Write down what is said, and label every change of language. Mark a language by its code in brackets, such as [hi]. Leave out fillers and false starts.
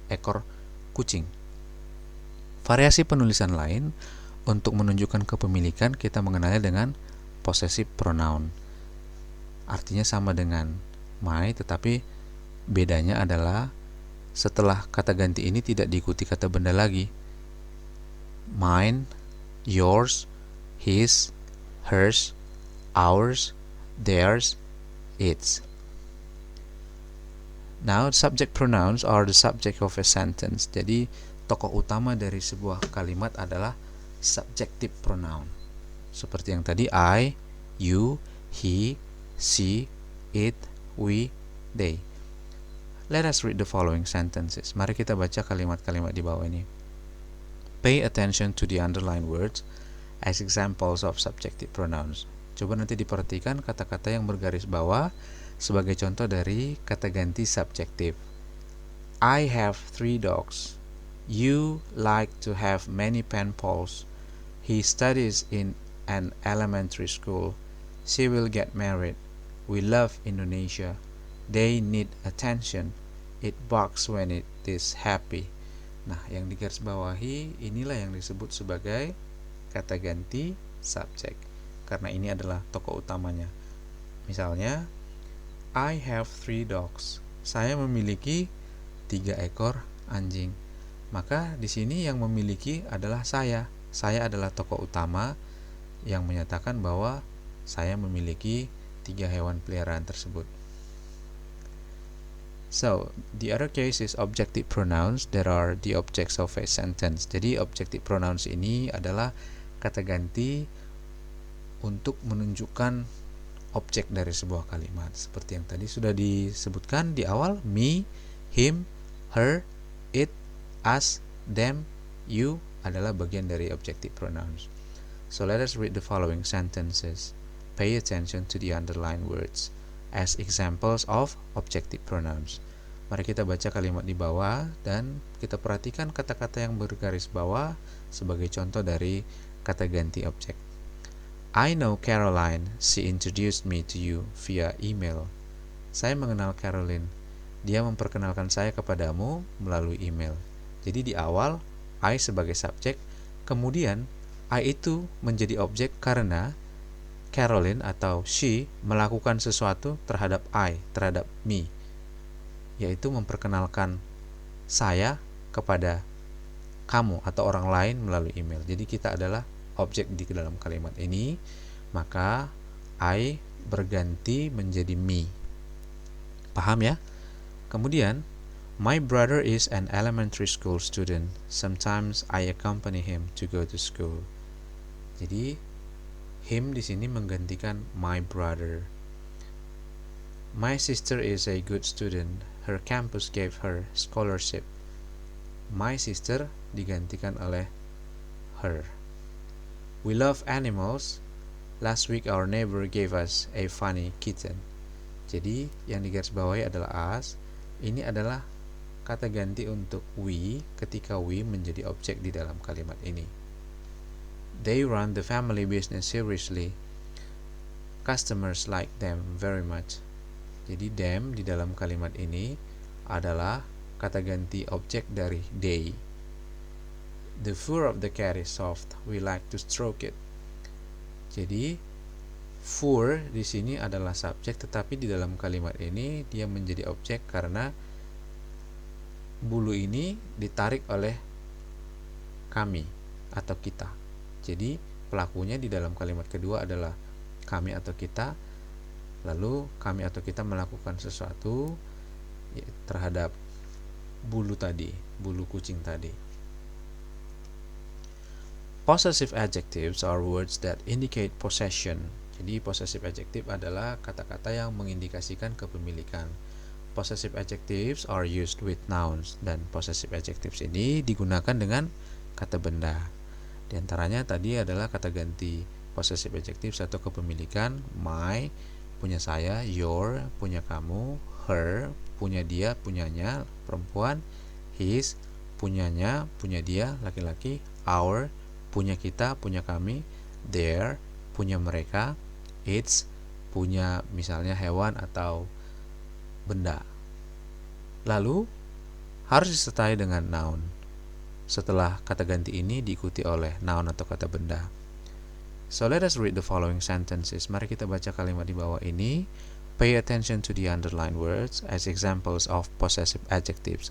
[id] Ekor kucing. Variasi penulisan lain untuk menunjukkan kepemilikan kita mengenalnya dengan possessive pronoun. Artinya sama dengan my, tetapi bedanya adalah setelah kata ganti ini tidak diikuti kata benda lagi. [en] Mine, yours, his, hers, ours, theirs, its. Now, subject pronouns are the subject of a sentence. [id] Jadi, tokoh utama dari sebuah kalimat adalah subjective pronoun. Seperti yang tadi, I, you, he, she, it, we, they. [en] Let us read the following sentences. [id] Mari kita baca kalimat-kalimat di bawah ini. [en] Pay attention to the underlined words as examples of subjective pronouns. [id] Coba nanti diperhatikan kata-kata yang bergaris bawah sebagai contoh dari kata ganti subjektif. [en] I have 3 dogs. You like to have many pen pals. He studies in an elementary school. She will get married. We love Indonesia. They need attention. It barks when it is happy. [id] Nah, yang digarisbawahi inilah yang disebut sebagai kata ganti subjek, karena ini adalah tokoh utamanya. Misalnya, [en] I have 3 dogs. [id] Saya memiliki 3 ekor anjing. Maka di sini yang memiliki adalah saya. Saya adalah tokoh utama yang menyatakan bahwa saya memiliki 3 hewan peliharaan tersebut. [en] So, the other case is objective pronouns that are the objects of a sentence. [id] Jadi, objective pronouns ini adalah kata ganti untuk menunjukkan objek dari sebuah kalimat. Seperti yang tadi sudah disebutkan di awal, me, him, her, it, us, them, you adalah bagian dari objective pronouns. [en] So let us read the following sentences. Pay attention to the underlined words as examples of objective pronouns. [id] Mari kita baca kalimat di bawah dan kita perhatikan kata-kata yang bergaris bawah sebagai contoh dari kata ganti objek. [en] I know Caroline. She introduced me to you via email. [id] Saya mengenal Caroline. Dia memperkenalkan saya kepadamu melalui email. Jadi di awal I sebagai subjek, kemudian I itu menjadi objek karena Caroline atau she melakukan sesuatu terhadap I, terhadap me, yaitu memperkenalkan saya kepada kamu atau orang lain melalui email. Jadi kita adalah objek di dalam kalimat ini, maka I berganti menjadi me. Paham ya? [en] Kemudian, my brother is an elementary school student. Sometimes I accompany him to go to school. [id] Jadi, him di sini menggantikan my brother. [en] My sister is a good student. Her campus gave her scholarship. [id] My sister digantikan oleh her. [en] We love animals. Last week our neighbor gave us a funny kitten. [id] Jadi yang digarisbawahi adalah us. Ini adalah kata ganti untuk we ketika we menjadi objek di dalam kalimat ini. [en] They run the family business seriously. Customers like them very much. [id] Jadi them di dalam kalimat ini adalah kata ganti objek dari they. [en] The fur of the cat is soft. We like to stroke it. [id] Jadi fur di sini adalah subjek, tetapi di dalam kalimat ini dia menjadi objek karena bulu ini ditarik oleh kami atau kita. Jadi pelakunya di dalam kalimat kedua adalah kami atau kita. Lalu kami atau kita melakukan sesuatu terhadap bulu tadi, bulu kucing tadi. [en] Possessive adjectives are words that indicate possession. [id] Jadi possessive adjective adalah kata-kata yang mengindikasikan kepemilikan. [en] Possessive adjectives are used with nouns, [id] dan possessive adjectives ini digunakan dengan kata benda. Di antaranya tadi adalah kata ganti possessive adjectives atau kepemilikan. My, punya saya. Your, punya kamu. Her, punya dia, punyanya, perempuan. His, punyanya, punya dia, laki-laki. Our, punya kita, punya kami. Their, punya mereka. Its, punya misalnya hewan atau benda. Lalu harus disertai dengan noun. Setelah kata ganti ini diikuti oleh noun atau kata benda. [en] So let us read the following sentences. [id] Mari kita baca kalimat di bawah ini. [en] Pay attention to the underlined words as examples of possessive adjectives.